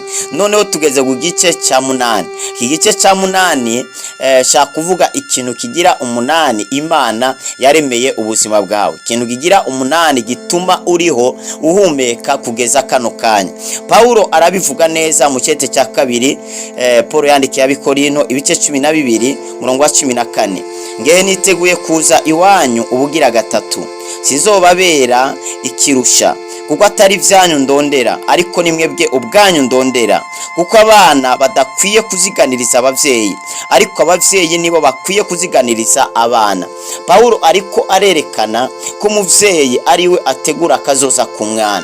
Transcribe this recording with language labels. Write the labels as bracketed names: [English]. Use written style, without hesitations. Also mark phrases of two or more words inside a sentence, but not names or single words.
[Rundi] Noneho tugeze ku gice cya 8. Iki gice cya 8 shaka kuvuga ikintu kigira 8 Imana yaremeye ubuzima bwawe. Ikintu kigira 8 gituma uriho uhumeka kugeza kano kanya. Paulo arabivuga neza mu cyete cya 2. Paulo yandikiye abikorino ibice 12 murongo wa 14. Ngewe niteguye kuza iwanyu ubugira gatatu. Sizobabera ikirusha kuko atari byanyu ndondera ariko ni mwebwe ubwanyu ndondera, kuko abana badakwiye kuziganiriza abavyeyi ariko abavyeyi nibo bakwiye kuziganiriza abana. Paulo ariko arerekana ko umuvyeyi ariwe ategura akazoza ku mwana.